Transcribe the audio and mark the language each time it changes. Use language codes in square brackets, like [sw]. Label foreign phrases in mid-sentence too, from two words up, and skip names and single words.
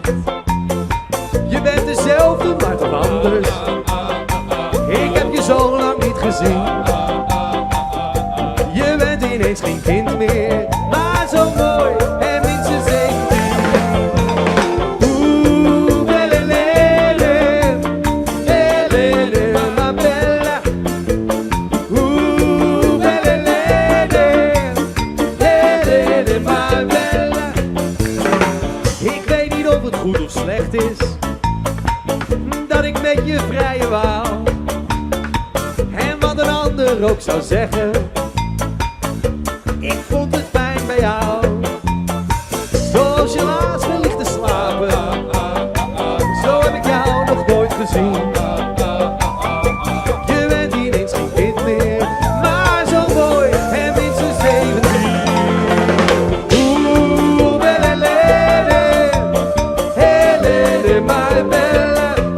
[nl] Je bent dezelfde, maar toch anders. Ik heb je zo lang niet gezien. Je bent ineens geen kind meer, maar zo mooi en minstens 17. Oeh, [it] belle Hélène, Hélène, ma bella. Oeh, belle Hélène, Hélène, ma bella. [nl] Ik weet niet of het goed of slecht is dat ik met je vrije wou. En wat een ander ook zou zeggen, ik vond het fijn bij jou. Zoals je laatst me ligt te slapen, zo heb ik jou nog nooit gezien. Je bent ineens geen kind meer, maar zo mooi en minstens 17. Oeh, [it] belle Hélène, Hélène, ma bella.